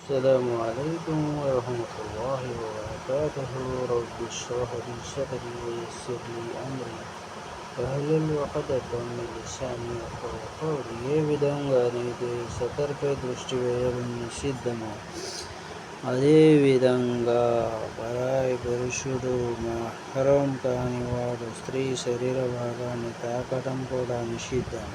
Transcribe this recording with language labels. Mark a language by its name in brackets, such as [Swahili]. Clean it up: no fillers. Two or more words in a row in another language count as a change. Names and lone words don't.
[Arabic] السلام عليكم ورحمة الله وبركاته. رب اشرح لي صدري ويسر لي أمري واحلل عقدة من لساني يفقهوا قولي. [Telugu] ఏ విధంగానైతే సతర్పై దృష్టి వేయడం నిషిద్ధమో అదేవిధంగా పరాయి పురుషుడు మహరం కానివాడు స్త్రీ శరీర భాగాన్ని తాకడం కూడా నిషిద్ధము.